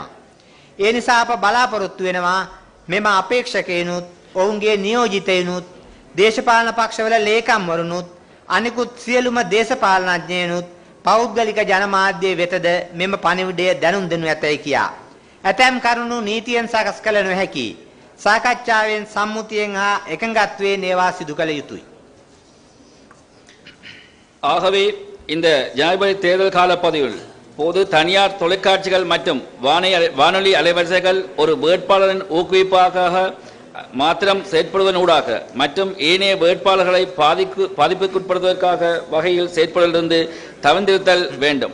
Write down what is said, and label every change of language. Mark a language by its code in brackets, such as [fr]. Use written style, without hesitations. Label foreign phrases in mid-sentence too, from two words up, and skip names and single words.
[si] ඒ නිසා අප බලාපොරොත්තු වෙනවා මෙම අපේක්ෂකයනුත් ඔවුන්ගේ නියෝජිතයනුත් දේශපාලන පක්ෂවල ලේකම්වරුනුත් අනිකුත් සියලුම දේශපාලනඥයනුත් පෞද්ගලික ජනමාධ්‍ය වෙතද මෙම පණිවිඩය දැනුම් දෙනු ඇතැයි කියා. ඇතැම් කරුණු නීතියෙන් සකස් කළ නොහැකි සාකච්ඡාවෙන් සම්මුතියෙන් හා එකඟත්වයෙන් ඒවා සිදු කළ යුතුයි. [ta] ஆகவே இந்த ஜனாதிபதி தேர்தல் காலப்பதிவில் போது தனியார் தொலைக்காட்சிகள் மற்றும் வானொலி அலைவரிசைகள் ஒரு வேட்பாளரின் ஊக்குவிப்பாக மாத்திரம் செயற்படுவதனூடாக மற்றும் ஏனைய வேட்பாளர்களை பாதிப்புக்குட்படுத்துவதற்காக வகையில் செயற்படுவதிலிருந்து தவிர்த்திருத்தல் வேண்டும்.